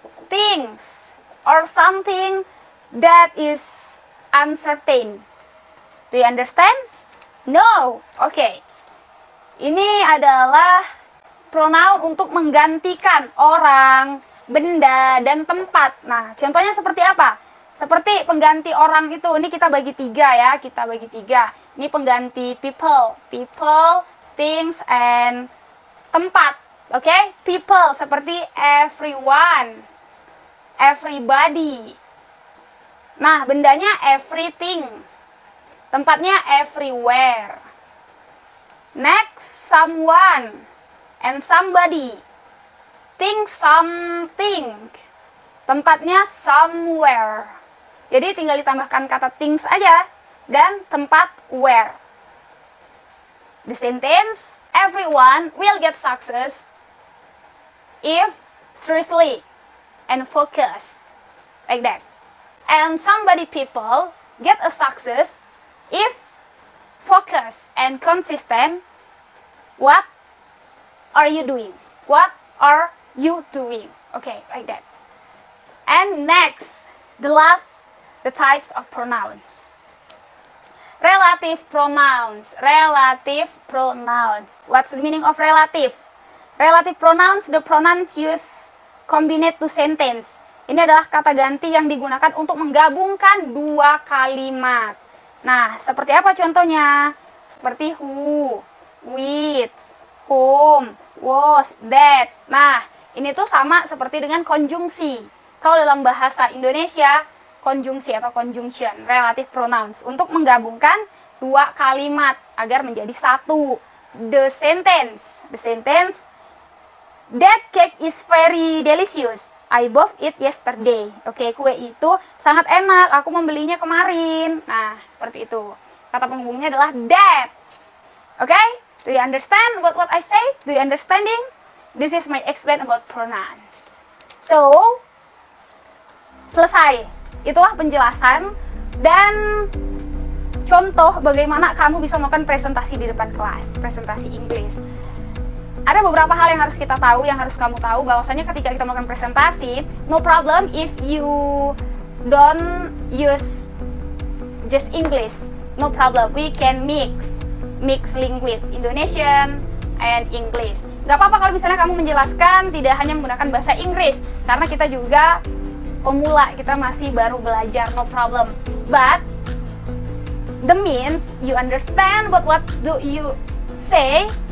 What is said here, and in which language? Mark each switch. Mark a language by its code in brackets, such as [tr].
[en] things or something that is uncertain. Do you understand? No. Oke. [id] Ini adalah pronoun untuk menggantikan orang, benda, dan tempat. Nah, contohnya seperti apa? Seperti pengganti orang itu. Ini kita bagi 3 ya. Kita bagi 3. Ini pengganti people. People, things, and tempat. Oke? People seperti everyone, everybody. Nah, bendanya everything. Tempatnya everywhere. [en] Next, someone and somebody. Think something. Tempatnya somewhere. [id] Jadi tinggal ditambahkan kata things aja dan tempat where. [en] The sentence, everyone will get success if seriously and focus. Like that. And somebody people get a success if focus and consistent. What are you doing? What are you doing? Okay, like that. And next, the types of pronouns. Relative pronouns. Relative pronouns. What's the meaning of relative? Relative pronouns, the pronouns used combined to sentence. [id] Ini adalah kata ganti yang digunakan untuk menggabungkan 2 kalimat. Nah, seperti apa contohnya? Seperti who, which, whom, was, that. Nah, ini tuh sama seperti dengan konjungsi. Kalau dalam bahasa Indonesia, konjungsi atau conjunction, relative pronouns, untuk menggabungkan 2 kalimat agar menjadi satu. [en] The sentence, that cake is very delicious. I bought it yesterday. [id] Oke, kue itu sangat enak. Aku membelinya kemarin. Nah, seperti itu. Kata penghubungnya adalah that. Oke? [en] Do you understand what I say? Do you understanding? This is my explain about pronouns. [id] So, selesai. Itulah penjelasan dan contoh bagaimana kamu bisa melakukan presentasi di depan kelas, presentasi Inggris. Ada beberapa hal yang harus kita tahu, yang harus kamu tahu, bahwasanya ketika kita melakukan presentasi, [en] no problem if you don't use just English. No problem, we can mix language, Indonesian and English. [id] Gak apa-apa kalau misalnya kamu menjelaskan tidak hanya menggunakan bahasa Inggris, karena kita juga pemula, kita masih baru belajar, no problem. [en] But the means you understand what do you say.